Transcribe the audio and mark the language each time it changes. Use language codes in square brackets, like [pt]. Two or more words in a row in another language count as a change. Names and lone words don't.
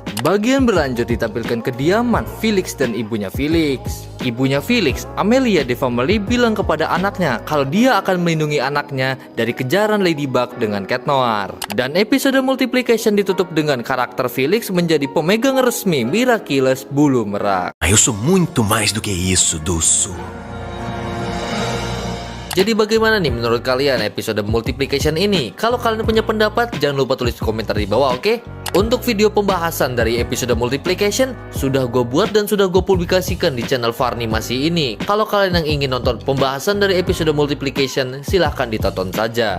[id] Bagian berlanjut ditampilkan kediaman Felix dan ibunya Felix. Ibunya Felix, Amelia de Family, bilang kepada anaknya kalau dia akan melindungi anaknya dari kejaran Ladybug dengan Cat Noir. Dan episode multiplication ditutup dengan karakter Felix menjadi pemegang resmi Miraculous Bulu Merak. [pt] Eu sou muito mais do que isso, Dulce. [id] Jadi bagaimana nih menurut kalian episode multiplication ini? Kalau kalian punya pendapat, jangan lupa tulis komentar di bawah, oke? Untuk video pembahasan dari episode multiplication sudah gue buat dan sudah gue publikasikan di channel Farnimasi ini. Kalau kalian yang ingin nonton pembahasan dari episode multiplication, silahkan ditonton saja.